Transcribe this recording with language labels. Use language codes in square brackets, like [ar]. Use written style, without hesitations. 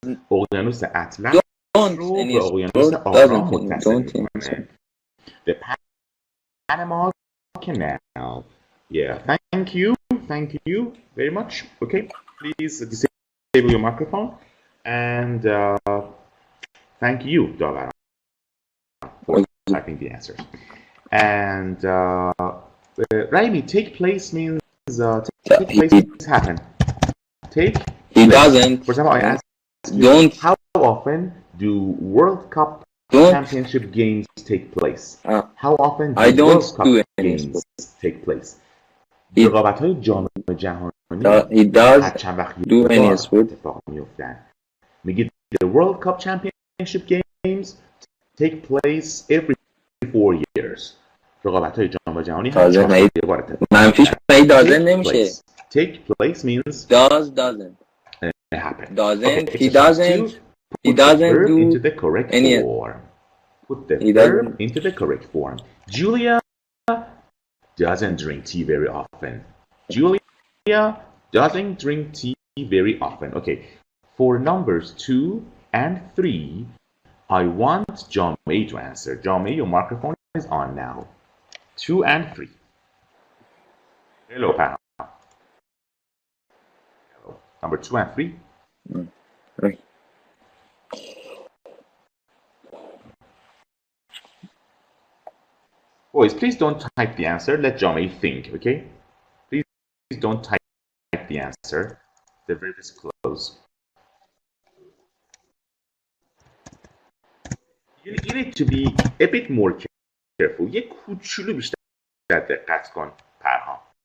[fa] اقیانوس اطلس رو به اقیانوس آرام متصل می‌کنه. [en] The Panama Canal. Yeah, thank you very much. Okay, please disable your microphone and thank you, Dara, for typing the answers. And Raimi, take place means take place means happen. Take He place. doesn't. For example, I asked you, how often do World Cup Championship games take place? How often do World Cup games take place? [fa] رقابت‌های جام جهانی هر چند وقت اتفاق می‌افتند. میگید [en] the World Cup Championship games take place every 4 years. [fa] رقابت‌های جام جهانی هر چند وقت یه بار اتفاق منفیش doesn't نمیشه. [en] Take place means doesn't happen. Doesn't. Okay, He doesn't. He doesn't do into the correct form. Put the verb into the correct form. Julia doesn't drink tea very often. Julia doesn't drink tea very often. Okay, for numbers 2 and 3, I want John May to answer. John May, your microphone is on now. 2 and 3. Hello, Pam. Hello. Number 2 and 3. Boys, please don't type the answer. Let Jamie think, okay? Please don't type the answer. The verb is close. You need to be a bit more careful. [fa] یه کوچولو بیشتر دقت کن، پرهام.